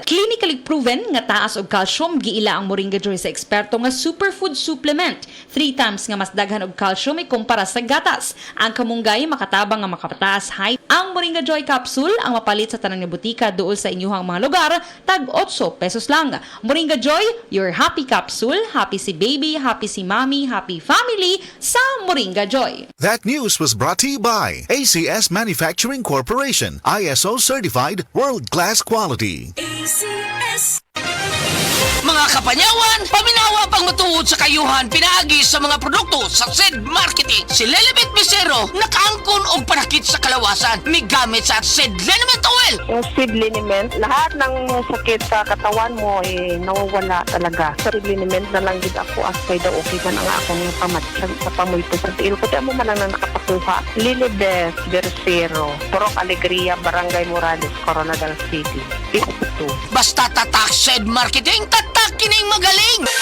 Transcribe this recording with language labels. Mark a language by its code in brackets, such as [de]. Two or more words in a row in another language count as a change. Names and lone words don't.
[en] Clinically proven [ceb] nga taas og calcium, giila ang Moringa Joy sa eksperto nga superfood supplement. 3 times nga mas daghan og calcium ikumpara sa gatas. Ang kamunggay makatabang nga makapataas height. Ang Moringa Joy capsule ang mapalit sa tanang nga butika duol sa inyuhang mga lugar, tag 8 pesos lang. [en] Moringa Joy, your happy capsule. Happy si baby, happy si mommy, happy family sa Moringa Joy. That news was brought to you by ACS Manufacturing Corporation, ISO certified world-class quality. ACS. [ceb] Mga kapanyawan, paminawa pang matuod sa kayuhan pinaagi sa mga produkto sa SED Marketing. Si Lelibet Bisero nakaangkon og panakit sa kalawasan migamit sa SED Liniment Oil. [tl] Yung seed liniment, lahat ng sakit sa katawan mo nawawala talaga. [ceb] Sa seed liniment na lang din ako asay daw okay man ang akong pamatsag sa pamulto sa tiil. Pati mo man lang na nakapakuha. Lilibet Bisero, Purok Alegria, Barangay Morales, Coronadal City. 52. [tl] Basta tatak SED Marketing, tatak kining magaling.